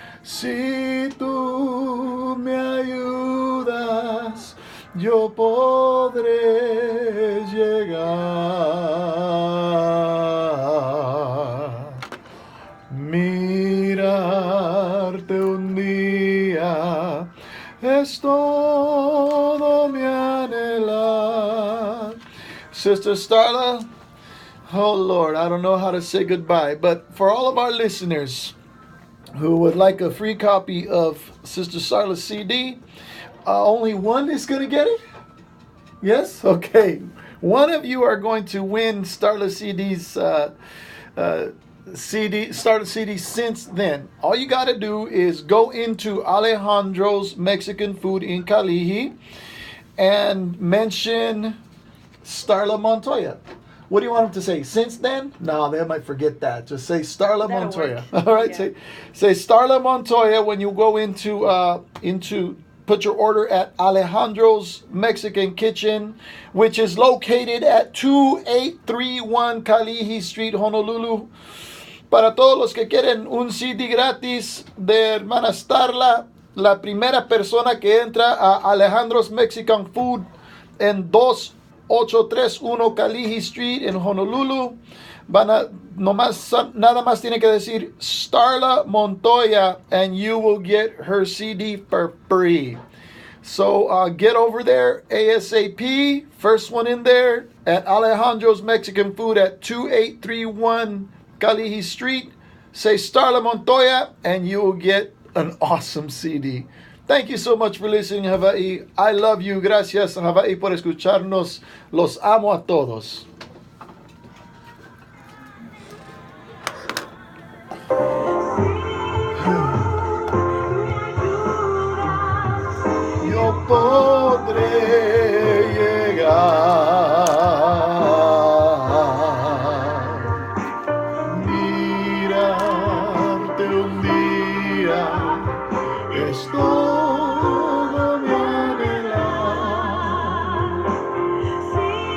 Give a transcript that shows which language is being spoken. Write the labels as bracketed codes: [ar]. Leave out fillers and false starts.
[es] Si tú me ayudas, yo podré llegar. Mirarte un día es todo mi anhelar. [en] Sister Starla, oh Lord, I don't know how to say goodbye, but for all of our listeners who would like a free copy of Sister Starla's CD, only one is going to get it? Yes? Okay. One of you are going to win Starla CD's Starla CD since then. All you got to do is go into Alejandro's Mexican Food in Calihi and mention Starla Montoya. What do you want them to say? Since then? No, they might forget that. Just say Starla That'll Montoya. work. All right, Yeah. say Starla Montoya when you go into put your order at Alejandro's Mexican Kitchen, which is located at 2831 Kalihi Street, Honolulu. [es] Para todos los que quieren un CD gratis de Hermana Starla, la primera persona que entra a Alejandro's Mexican Food en 2831 Kalihi Street en Honolulu, nada más tiene que decir Starla Montoya and you will get her CD for free. [en] So get over there ASAP. First one in there at Alejandro's Mexican Food at 2831 Kalihi Street. Say Starla Montoya and you will get an awesome CD. Thank you so much for listening, Hawaii. I love you. [es] Gracias, Hawaii, por escucharnos. Los amo a todos. Yo podré llegar, mirarte un día, es todo mi anhelar.